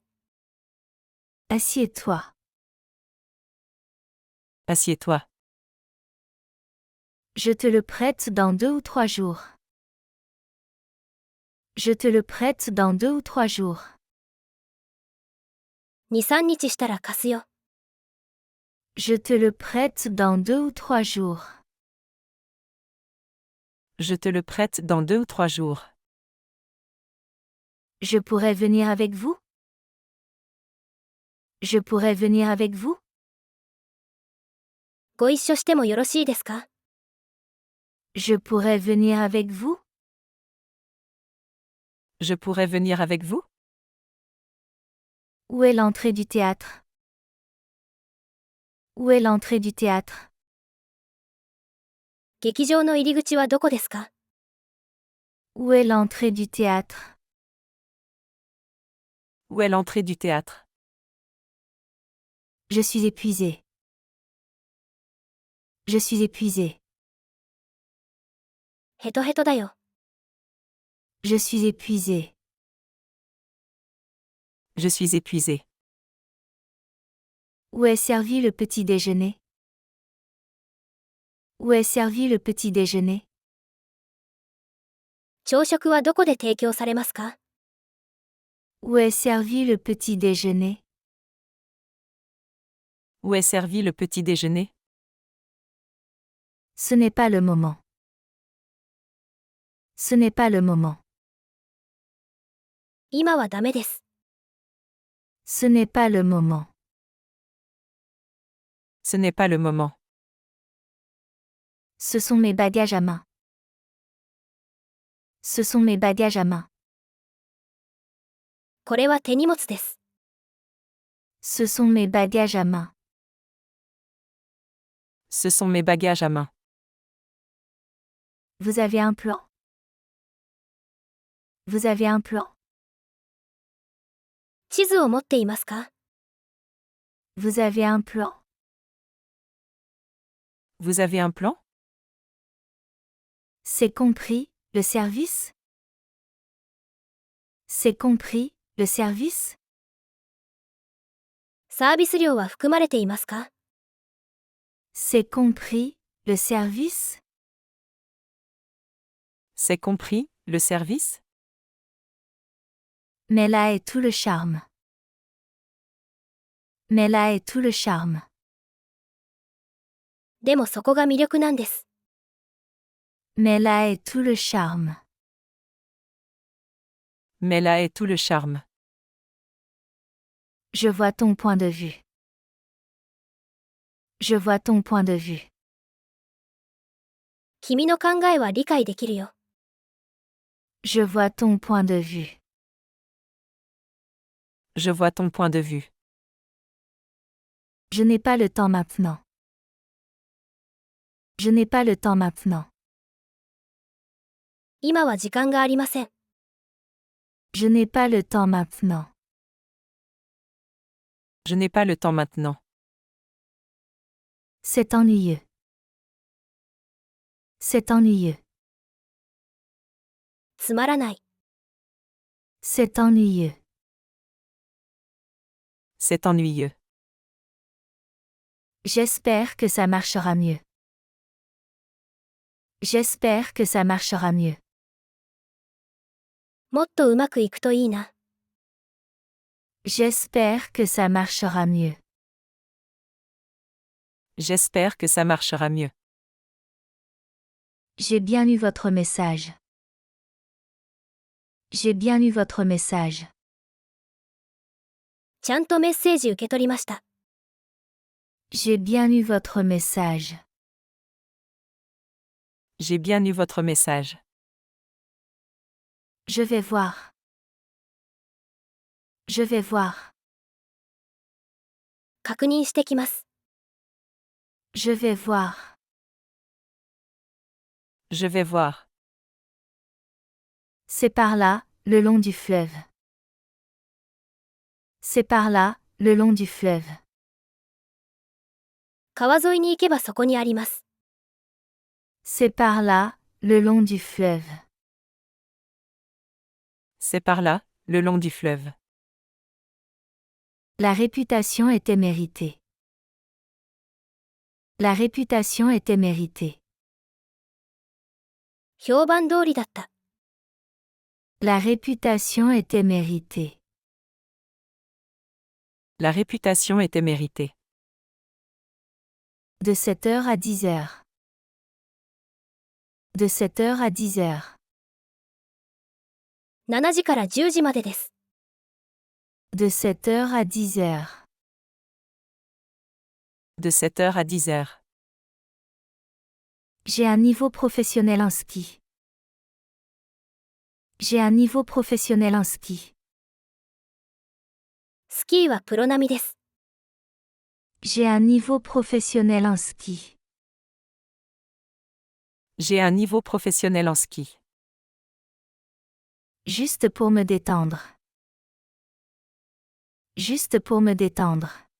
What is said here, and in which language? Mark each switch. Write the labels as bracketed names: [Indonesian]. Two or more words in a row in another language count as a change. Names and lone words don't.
[French] Assieds-toi. Assieds-toi. Je te le prête dans 2 ou 3 jours. Je te le prête dans 2 ou 3 jours. [Japanese] 2、3 日したら貸すよ。 [French] Je te le prête dans 2 ou 3 jours. Je te le prête dans 2 ou 3 jours. Je pourrais venir avec vous? Je pourrais venir avec vous? [Japanese] ご一緒してもよろしいですか？ [French] Je pourrais venir avec vous? Je pourrais venir avec vous? Où est l'entrée du théâtre? Où est l'entrée du théâtre? [Japanese] 劇場の入り口はどこですか？ [French] Où est l'entrée du théâtre? Où est l'entrée du théâtre? Je suis épuisée. Je suis épuisée. [Japanese] ヘトヘトだよ。 [French] Je suis épuisée. Je suis épuisé. Où est servi le petit déjeuner? Où est servi le petit déjeuner? [Japanese] 朝食はどこで提供されますか？ [French] Où est servi le petit déjeuner? Où est servi le petit déjeuner? Ce n'est pas le moment. Ce n'est pas le moment. [Japanese] 今はダメです。 [French] Ce n'est pas le moment. Ce n'est pas le moment. Ce sont mes bagages à main. Ce sont mes bagages à main. [Japanese] これは手荷物です。 [French] Ce sont mes bagages à main. Ce sont mes bagages à main. Vous avez un plan? Vous avez un plan? [Japanese] 地図を持っていますか？ [French] Vous avez un plan? Vous avez un plan? C'est compris, le service? C'est compris, le service? [Japanese] サービス料は含まれていますか？ [French] C'est compris, le service? C'est compris, le service? Mais là est tout le charme. Mais là est tout le charme. [Japanese] でもそこが魅力なんです。 [French] Mais là est tout le charme. Mais là est tout le charme. Je vois ton point de vue. Je vois ton point de vue. [Japanese] 君の考えは理解できるよ。 [French] Je vois ton point de vue. Je vois ton point de vue. Je n'ai pas le temps maintenant. Je n'ai pas le temps maintenant. [Japanese] 今は時間がありません。 [French] Je n'ai pas le temps maintenant. Je n'ai pas le temps maintenant. C'est ennuyeux. C'est ennuyeux. [Japanese] つまらない。 [French] C'est ennuyeux. C'est ennuyeux. J'espère que ça marchera mieux. J'espère que ça marchera mieux. [Japanese] もっとうまくいくといいな。 [French] J'espère que ça marchera mieux. J'espère que ça marchera mieux. J'ai bien eu votre message. J'ai bien eu votre message. [Japanese] ちゃんとメッセージ受け取りました。 [French] J'ai bien eu votre message. J'ai bien eu votre message. Je vais voir. Je vais voir. [Japanese] 確認してきます。 [French] Je vais voir. Je vais voir. C'est par là, le long du fleuve. C'est par là, le long du fleuve. [Japanese] 川沿いに行けばそこにあります。 [French] C'est par là, le long du fleuve. C'est par là, le long du fleuve. La réputation était méritée. La réputation était méritée. [Japanese] 評判通りだった。 [French] La réputation était méritée. La réputation était méritée. De 7 heures à 10 heures. De 7 heures à 10 heures. [Japanese] 7 時から10時までです。 [French] De 7 heures à 10 heures. De 7 heures à 10 heures. J'ai un niveau professionnel en ski. J'ai un niveau professionnel en ski. [Japanese] スキーはプロ並みです。 [French] J'ai un niveau professionnel en ski. J'ai un niveau professionnel en ski. Juste pour me détendre. Juste pour me détendre.